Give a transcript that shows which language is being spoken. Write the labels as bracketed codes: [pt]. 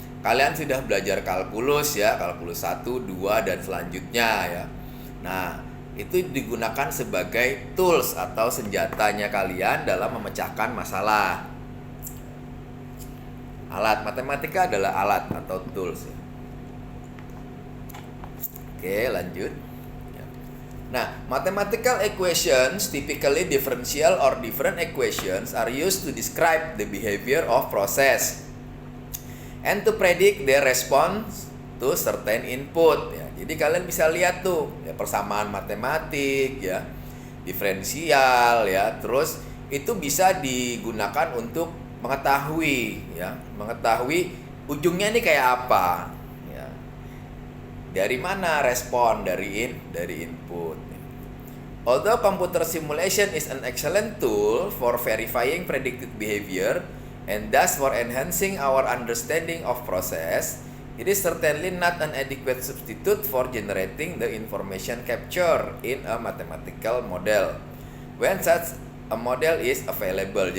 [id] Kalian sudah belajar kalkulus ya, kalkulus 1, 2 dan selanjutnya ya. Nah, itu digunakan sebagai tools atau senjatanya kalian dalam memecahkan masalah. Alat matematika adalah alat atau tools. Oke, lanjut. [en] Nah, mathematical equations, typically differential or different equations, are used to describe the behavior of process and to predict their response to certain input. [id] Ya, jadi kalian bisa lihat tuh, ya, persamaan matematik, ya, diferensial, ya, terus itu bisa digunakan untuk mengetahui, ya, mengetahui ujungnya ini kayak apa, ya. Dari mana respon dari input. [en] Although computer simulation is an excellent tool for verifying predicted behavior and thus for enhancing our understanding of process, it is certainly not an adequate substitute for generating the information captured in a mathematical model when such a model is available.